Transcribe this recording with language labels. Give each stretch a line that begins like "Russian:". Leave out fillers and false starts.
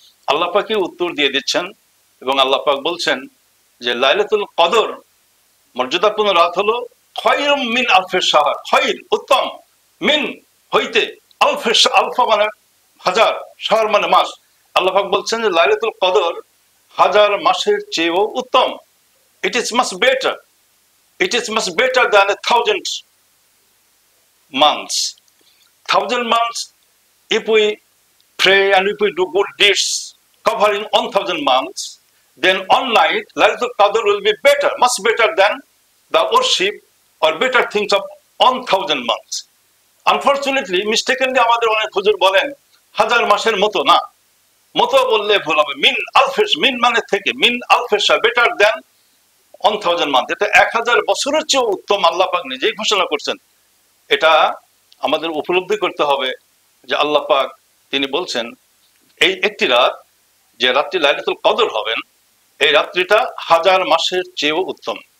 Bangla: আল্লাহ পাকই উত্তর দিয়ে দিচ্ছেন এবং আল্লাহ পাক বলছেন যে লাইলাতুল কদর মর্যাদাপূর্ণ রাত হলো
Arabic: খায়রুম মিন আলফি শাহর,
Bangla: খায়র উত্তম, মিন হইতে, আলফি আলফা মানে হাজার, শাহর মানে মাস। আল্লাহ পাক বলছেন যে লাইলাতুল কদর হাজার মাসের চেয়েও উত্তম।
English: It is much better, it is much better than 1,000 months. 1,000 months, if we pray and if we do good deeds covering 1,000 months, then one night Laylatul Qadr will be better, much better than the worship or better things of 1,000 months. Unfortunately, mistakenly
Bangla: আমাদের অনেক হুজুর বলেন হাজার মাসের মতো না, মতো বললে ভুল হবে, মিন আলফেস, মিন মানে থেকে, মিন আলফেসা বেটার দেন 1,000 মান্থ, এটা 1,000 বছরের চেয়ে উত্তম আল্লাহ পাক নিজেই ঘোষণা করছেন। এটা আমাদের উপলব্ধি করতে হবে যে আল্লাহ পাক তিনি বলছেন এই একটি রাত, যে রাত্রি লাইলাতুল কদর হবেন, এই রাত্রিটা হাজার মাসের চেয়েও উত্তম।